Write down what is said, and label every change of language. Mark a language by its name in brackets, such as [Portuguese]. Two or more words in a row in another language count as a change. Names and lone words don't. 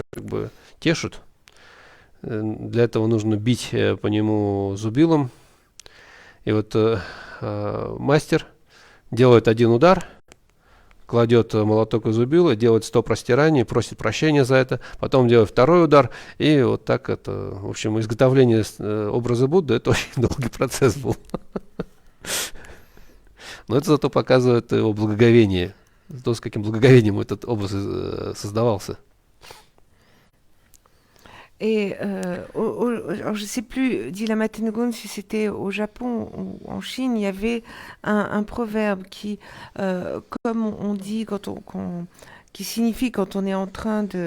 [Russian] бы тешут, для этого нужно бить по нему зубилом, и вот мастер делает один удар, кладет молоток и зубило, делает 100 простираний, просит прощения за это, потом делает второй удар, и вот так это, в общем, изготовление образа Будды, это очень долгий процесс был. Но это зато показывает его благоговение, то, с каким благоговением этот образ создавался. [French] Et alors je ne sais plus, dit Lama Tengun, si c'était au Japon ou en Chine, il y avait un proverbe qui, comme on dit, qui signifie quand on est en train